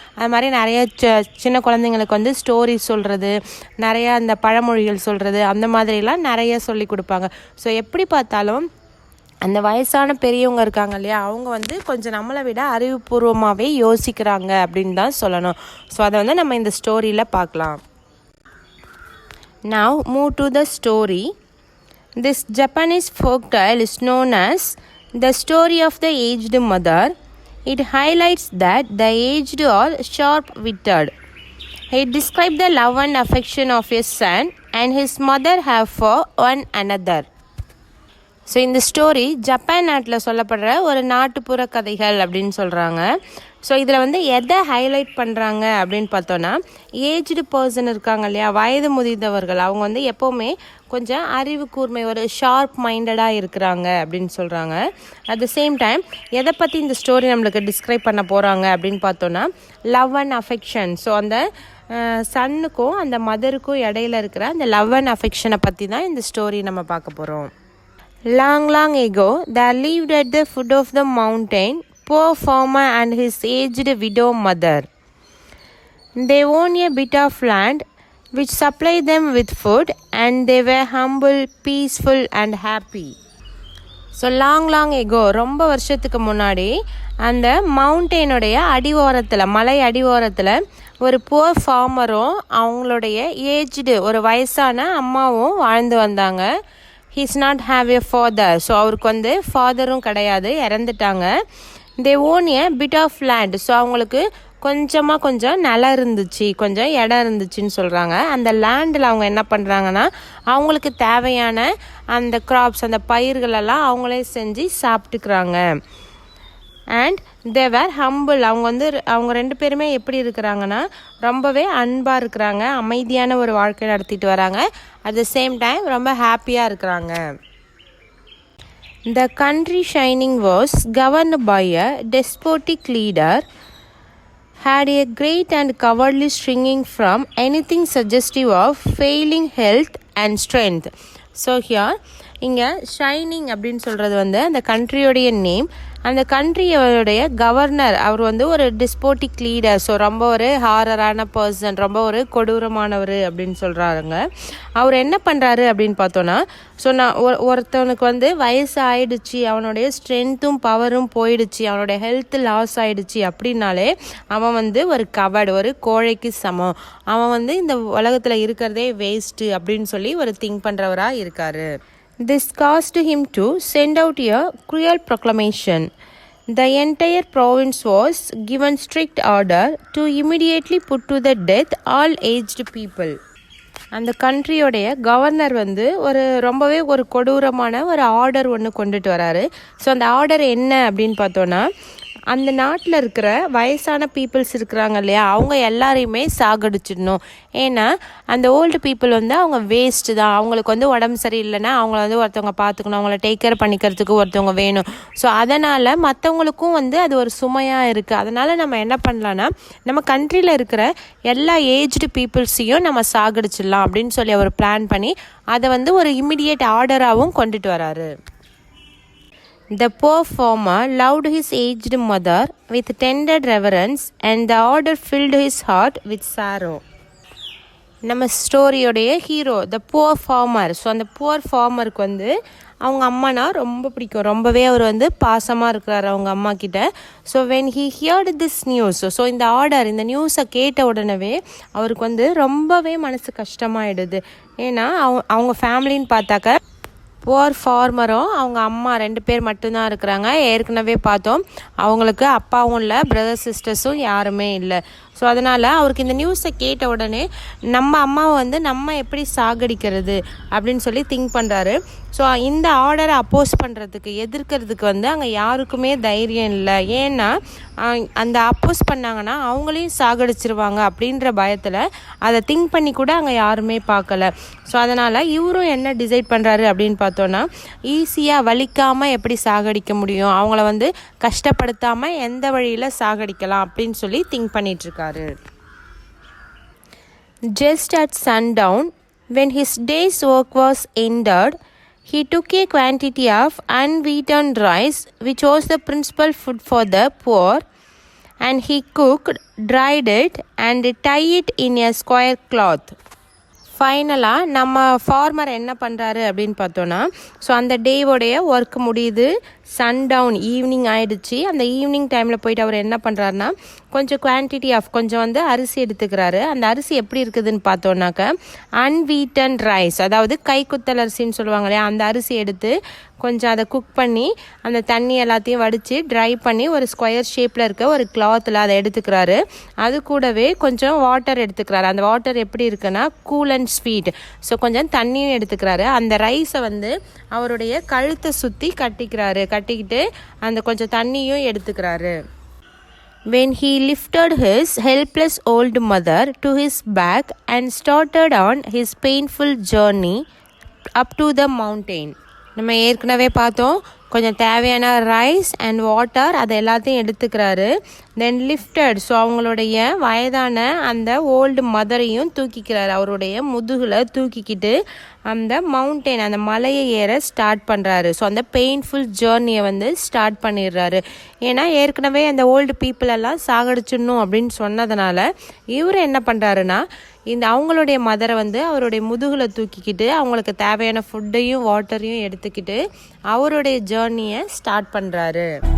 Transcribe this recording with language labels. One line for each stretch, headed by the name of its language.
Tamil: அது மாதிரி நிறைய சின்ன குழந்தைங்களுக்கு வந்து ஸ்டோரி சொல்கிறது, நிறையா அந்த பழமொழிகள் சொல்கிறது, அந்த மாதிரிலாம் நிறைய சொல்லி கொடுப்பாங்க. ஸோ எப்படி பார்த்தாலும் அந்த வயசான பெரியவங்க இருக்காங்க இல்லையா, அவங்க வந்து கொஞ்சம் நம்மளை விட அறிவுபூர்வமாகவே யோசிக்கிறாங்க அப்படின்னு தான் சொல்லணும். ஸோ அதை வந்து நம்ம இந்த ஸ்டோரியில் பார்க்கலாம்.
English: Now move to the story. This Japanese folk tale is known as the story of the aged mother. It highlights that the aged are sharp-witted. It describes the love and affection of his son and his mother have for one another.
Tamil: So இந்த story Japan நாட்டில் சொல்லப்படுற ஒரு நாட்டுப்புற கதைகள் அப்படின்னு சொல்கிறாங்க. So இதில் வந்து எதை ஹைலைட் பண்ணுறாங்க அப்படின்னு பார்த்தோன்னா, ஏஜ்டு பர்சன் இருக்காங்க இல்லையா, வயது முதிர்ந்தவர்கள், அவங்க வந்து எப்போவுமே கொஞ்சம் அறிவு கூர்மை, ஒரு ஷார்ப் மைண்டடாக இருக்கிறாங்க அப்படின்னு சொல்கிறாங்க. அட் த சேம் டைம் எதை பற்றி இந்த ஸ்டோரி நம்மளுக்கு டிஸ்கிரைப் பண்ண போகிறாங்க அப்படின்னு பார்த்தோன்னா, லவ் அண்ட் அஃபெக்ஷன். ஸோ அந்த சன்னுக்கும் அந்த மதருக்கும் இடையில இருக்கிற அந்த லவ் அண்ட் அஃபெக்ஷனை பற்றி தான் இந்த ஸ்டோரி நம்ம பார்க்க போகிறோம்.
English: Long, long ago, there lived at the foot of the mountain poor farmer and his aged widow mother. They owned a bit of land which supplied them with food, and they were humble, peaceful, and happy.
Tamil: So long echo ரொம்ப வருஷத்துக்கு முன்னாடி அந்த மவுண்டெயினுடைய அடிவாரத்தில் மலை அடிவாரத்தில் ஒரு poor ஃபார்மரும் அவங்களுடைய aged ஒரு வயசான அம்மாவும் வாழ்ந்து வந்தாங்க.
English: He's not have a father.
Tamil: So அவருக்கு வந்து ஃபாதரும் கிடையாது, இறந்துட்டாங்க.
English: They own a bit of land.
Tamil: So அவங்களுக்கு கொஞ்சம் நிலம் இருந்துச்சு, கொஞ்சம் இடம் இருந்துச்சுன்னு சொல்கிறாங்க. அந்த லேண்டில் அவங்க என்ன பண்ணுறாங்கன்னா அவங்களுக்கு தேவையான அந்த கிராப்ஸ் அந்த பயிர்களெல்லாம் அவங்களே செஞ்சு சாப்பிட்டுக்கிறாங்க.
English: And they were humble.
Tamil: அவங்க ரெண்டு பேருமே எப்படி இருக்கிறாங்கன்னா ரொம்பவே அன்பாக இருக்கிறாங்க, அமைதியான ஒரு வாழ்க்கை நடத்திட்டு வராங்க. அட் த சேம் டைம் ரொம்ப ஹாப்பியாக இருக்கிறாங்க.
English: The country shining was governed by a despotic leader, had a great and cowardly shrinking from anything suggestive of failing health and strength. So here
Tamil: இங்கே ஷைனிங் அப்படின்னு சொல்கிறது வந்து அந்த கண்ட்ரியோடைய நேம். அந்த கண்ட்ரியோடைய governor அவர் வந்து ஒரு டிஸ்போட்டிக் லீடர். ஸோ ரொம்ப ஒரு ஹாரரான பர்சன், ரொம்ப ஒரு கொடூரமானவர் அப்படின்னு சொல்கிறாங்க. அவர் என்ன பண்ணுறாரு அப்படின்னு பார்த்தோன்னா, ஸோ நான் ஒருத்தவனுக்கு வந்து வயசு ஆயிடுச்சு, அவனுடைய ஸ்ட்ரென்த்தும் பவரும் போயிடுச்சு, அவனுடைய ஹெல்த் லாஸ் ஆயிடுச்சு அப்படின்னாலே அவன் வந்து ஒரு கவர்டு, ஒரு கோழைக்கு சமம். அவன் வந்து இந்த உலகத்தில் இருக்கிறதே வேஸ்ட்டு அப்படின்னு சொல்லி ஒரு திங்க் பண்ணுறவராக இருக்கார்.
English: This caused him to send out a cruel proclamation. The entire province was given strict order to immediately put to the death all aged people.
Tamil: அந்த கண்ட்ரியோடைய கவர்னர் வந்து ரொம்பவே ஒரு கொடூரமான ஒரு ஆர்டர் ஒன்று கொண்டுட்டு வராரு. ஸோ அந்த ஆர்டர் என்ன அப்படின்னு பார்த்தோன்னா, அந்த நாட்டில் இருக்கிற வயசான பீப்புள்ஸ் இருக்கிறாங்க இல்லையா, அவங்க எல்லாரையுமே சாகடிச்சிடணும். ஏன்னா அந்த ஓல்டு பீப்புள் வந்து அவங்க வேஸ்ட்டு தான். அவங்களுக்கு வந்து உடம்பு சரியில்லைன்னா அவங்கள வந்து ஒருத்தவங்க பார்த்துக்கணும், அவங்கள டேக் கேர் பண்ணிக்கிறதுக்கு ஒருத்தவங்க வேணும். ஸோ அதனால் மற்றவங்களுக்கும் வந்து அது ஒரு சுமையாக இருக்குது. அதனால் நம்ம என்ன பண்ணலான்னா, நம்ம கண்ட்ரியில் இருக்கிற எல்லா ஏஜ்டு பீப்புள்ஸையும் நம்ம சாகடிச்சிடலாம் அப்படின்னு சொல்லி அவர் பிளான் பண்ணி அதை வந்து ஒரு இம்மிடியேட் ஆர்டராகவும் கொண்டுட்டு வராரு.
English: The poor farmer loved his aged mother with tender reverence, and the order filled his heart with sorrow.
Tamil: நம்ம ஸ்டோரியோடைய hero the poor farmer. So அந்த புவர் ஃபார்மருக்கு வந்து அவங்க அம்மானா ரொம்ப பிடிக்கும், ரொம்பவே அவர் வந்து பாசமாக இருக்கிறார் அவங்க அம்மா கிட்ட.
English: so when he heard this news,
Tamil: so இந்த ஆர்டர் இந்த நியூஸை கேட்ட உடனே அவருக்கு வந்து ரொம்பவே மனசு கஷ்டமாயிடுது. ஏன்னா அவங்க ஃபேமிலின்னு பார்த்தாக்க புவர் ஃபார்மரும் அவங்க அம்மா ரெண்டு பேர் மட்டும்தான் இருக்கிறாங்க. ஏற்கனவே பார்த்தோம் அவங்களுக்கு அப்பாவும் இல்லை, பிரதர் சிஸ்டர்ஸும் யாருமே இல்லை. ஸோ அதனால் அவருக்கு இந்த நியூஸை கேட்ட உடனே நம்ம அம்மாவை வந்து நம்ம எப்படி சாகடிக்கிறது அப்படின்னு சொல்லி திங்க் பண்ணுறாரு. ஸோ இந்த ஆர்டரை அப்போஸ் பண்ணுறதுக்கு எதிர்க்கிறதுக்கு வந்து அங்கே யாருக்குமே தைரியம் இல்லை. ஏன்னா அந்த அப்போஸ் பண்ணாங்கன்னா அவங்களையும் சாகடிச்சிருவாங்க அப்படின்ற பயத்தில் அதை திங்க் பண்ணி கூட அங்கே யாருமே பார்க்கல. ஸோ அதனால் இவரும் என்ன டிசைட் பண்ணுறாரு அப்படின்னு பார்த்தோன்னா, ஈஸியாக வலிக்காமல் எப்படி சாகடிக்க முடியும், அவங்கள வந்து கஷ்டப்படுத்தாமல் எந்த வழியில் சாகடிக்கலாம் அப்படின்னு சொல்லி think பண்ணிகிட்ருக்காரு.
English: Just at sundown, when his day's work was ended, he took a quantity of unwheaten rice, which was the principal food for the poor, and he cooked, dried it, and tied it in a square cloth.
Tamil: ஃபைனலாக நம்ம farmer என்ன பண்ணுறாரு அப்படின்னு பார்த்தோன்னா, so அந்த டேவோடைய work முடியுது, சன்டவுன் evening ஆகிடுச்சு. அந்த ஈவினிங் டைமில் போயிட்டு அவர் என்ன பண்ணுறாருனா கொஞ்சம் குவான்டிட்டி ஆஃப் கொஞ்சம் வந்து அரிசி எடுத்துக்கிறாரு. அந்த அரிசி எப்படி இருக்குதுன்னு பார்த்தோன்னாக்க அன்வீட்டன் ரைஸ், அதாவது கைக்குத்தல் அரிசின்னு சொல்லுவாங்க இல்லையா, அந்த அரிசி எடுத்து கொஞ்சம் அதை குக் பண்ணி அந்த தண்ணி எல்லாத்தையும் வடித்து ட்ரை பண்ணி ஒரு ஸ்கொயர் ஷேப்பில் இருக்க ஒரு கிளாத்தில் அதை எடுத்துக்கிறாரு. அது கூடவே கொஞ்சம் வாட்டர் எடுத்துக்கிறாரு. அந்த வாட்டர் எப்படி இருக்குன்னா கூல் அண்ட் ஸ்வீட். ஸோ கொஞ்சம் தண்ணியும் எடுத்துக்கிறாரு. அந்த ரைஸை வந்து அவருடைய கழுத்தை சுற்றி கட்டிக்கிட்டு அந்த கொஞ்சம் தண்ணியும் எடுத்துக்கிறாரு.
English: When he lifted his helpless old mother to his back and started on his painful journey up to the mountain.
Tamil: நம்ம ஏற்கனவே பார்த்தோம் கொஞ்சம் தேவையான ரைஸ் அண்ட் வாட்டர் அதை எல்லாத்தையும் எடுத்துக்கிறாரு. தென் லிஃப்டட், ஸோ அவங்களுடைய வயதான அந்த ஓல்டு மதரையும் தூக்கிக்கிறாரு. அவருடைய முதுகில் தூக்கிக்கிட்டு அந்த மவுண்டெயின், அந்த மலையை ஏற ஸ்டார்ட் பண்ணுறாரு. ஸோ அந்த பெயின்ஃபுல் ஜேர்னியை வந்து ஸ்டார்ட் பண்ணிடுறாரு. ஏன்னா ஏற்கனவே அந்த ஓல்டு பீப்புள் எல்லாம் சாகடிச்சிடணும் அப்படின்னு சொன்னதுனால இவர் என்ன பண்ணுறாருன்னா, அவங்களுடைய மதரை வந்து அவருடைய முதுகில் தூக்கிக்கிட்டு அவங்களுக்கு தேவையான ஃபுட்டையும் வாட்டரையும் எடுத்துக்கிட்டு அவருடைய ஜேர்னியை ஸ்டார்ட் பண்ணுறாரு.